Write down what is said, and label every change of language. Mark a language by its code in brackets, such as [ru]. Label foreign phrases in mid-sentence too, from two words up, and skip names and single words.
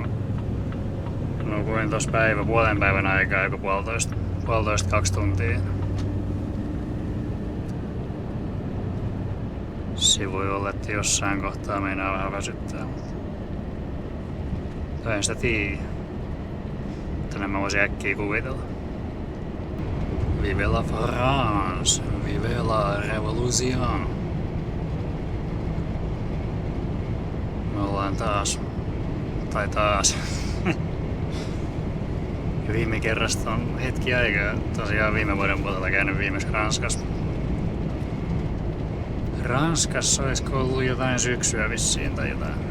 [fi] Nukuin tossa puolen päivän aikaa joku puolitoista 2 tuntia. Se voi olla, että jossain kohtaa meinaa vähän väsyttää. En sitä tiedä. Tänne mä voisin äkkiä kuvitella. [fr] Vive la France, vive la révolution. [fi] Me ollaan taas. Viime kerrasta on hetki aikaa. Tosiaan viime vuoden puolella käynyt viimeksi Ranskassa. Ranskassa olisiko ollut jotain syksyä vissiin tai jotain.